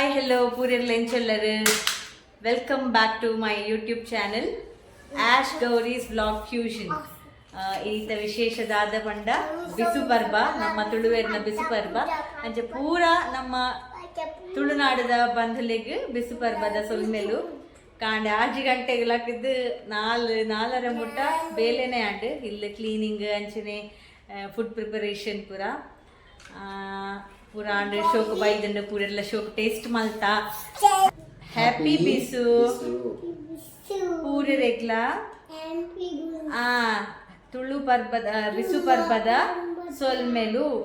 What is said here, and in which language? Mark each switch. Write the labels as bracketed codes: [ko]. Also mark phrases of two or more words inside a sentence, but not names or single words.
[en] hello, Puriyal Enchellaru. Welcome back to my YouTube channel, Ash Gauri's Vlog Fusion. [tcy] ಈತ ವಿಶೇಷದಾದ ಪಂಡ ಬಿಸು ಪರ್ಬ ನಮ್ಮ ತುಳುವೇರಿನ ಬಿಸು ಪರ್ಬ ಅಂಚೆ ಪೂರ ನಮ್ಮ ತುಳುನಾಡದ ಬಂಧುಲಿಗೆ ಬಿಸು ಪರ್ಬದ ಸೊಲ್ಮೆಲು ಕಾಂಡ 6 ಗಂಟೆಗಳಾಕಿದ್ದು 4 ಮುಟ್ಟ ಬೇಲೆನೆ ಆಂಡ್ ಇಲ್ಲಿ ಕ್ಲೀನಿಂಗ್ ಅಂಚನೆ [en] food preparation [tcy] ಪೂರ ಪೂರಾಂಡ್ ಶೋಕ್ ಬೈದಂಡು ಪೂರೆಲ್ಲ ಶೋಕ್ ಟೇಸ್ಟ್ ಮಲ್ತಾ ಹ್ಯಾಪಿ ಬಿಸು ಪೂರೆ ರೆಗ್ಲ ತುಳು ಪರ್ಬದ ಬಿಸು ಪರ್ಬದ ಸೊಲ್ಮೆಲು